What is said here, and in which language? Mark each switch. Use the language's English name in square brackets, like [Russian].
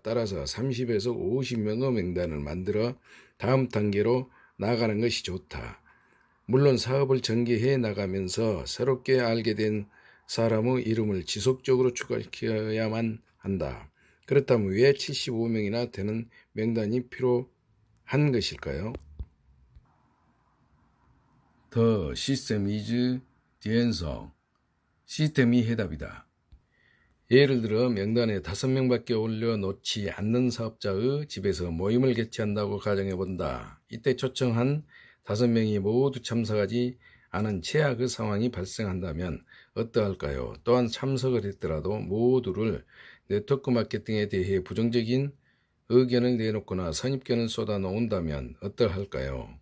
[Korean] 따라서 30에서 50명의 명단을 만들어 다음 단계로 나가는 것이 좋다. 물론 사업을 전개해 나가면서 새롭게 알게 된 사람의 이름을 지속적으로 추가시켜야만 한다. 그렇다면 왜 75명이나 되는 명단이 필요한 것일까요? [English] The system is the answer. [Korean] 시스템이 해답이다. 예를 들어 명단에 5명밖에 올려놓지 않는 사업자의 집에서 모임을 개최한다고 가정해본다. 이때 초청한 5명이 모두 참석하지 않은 최악의 상황이 발생한다면 어떠할까요? 또한 참석을 했더라도 모두를 네트워크 마케팅에 대해 부정적인 의견을 내놓거나 선입견을 쏟아놓는다면 어떠할까요?